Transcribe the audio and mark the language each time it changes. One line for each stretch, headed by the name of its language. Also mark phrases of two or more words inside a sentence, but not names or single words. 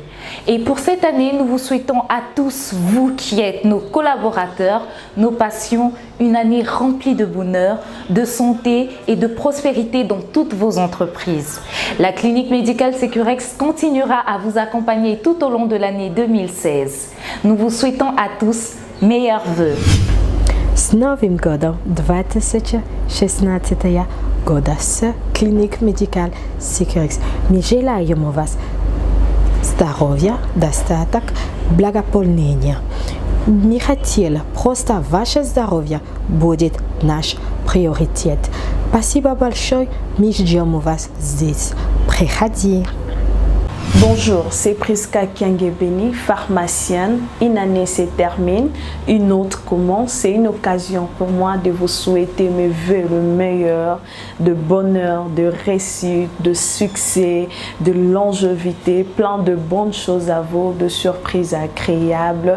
French: Et pour cette année, nous vous souhaitons à tous, vous qui êtes nos collaborateurs, nos patients, une année remplie de bonheur, de santé et de prospérité dans toutes vos entreprises. La clinique médicale Securex continuera à vous accompagner tout au long de l'année 2016. Nous vous souhaitons à tous meilleurs vœux.
Russian: С Новым годом 2016 года с клиник Медикаль Securex. Мы желаем вас здоровья, достаток, благополучия. Не хотела, просто ваше здоровье будет наш приоритет. Спасибо большое, мы ждем вас здесь. Приходи.
French: Bonjour, c'est Priska Kiangebeni, pharmacienne. Une année se termine, une autre commence. C'est une occasion pour moi de vous souhaiter mes vœux le meilleur, de bonheur, de réussite, de succès, de longévité, plein de bonnes choses à vous, de surprises agréables.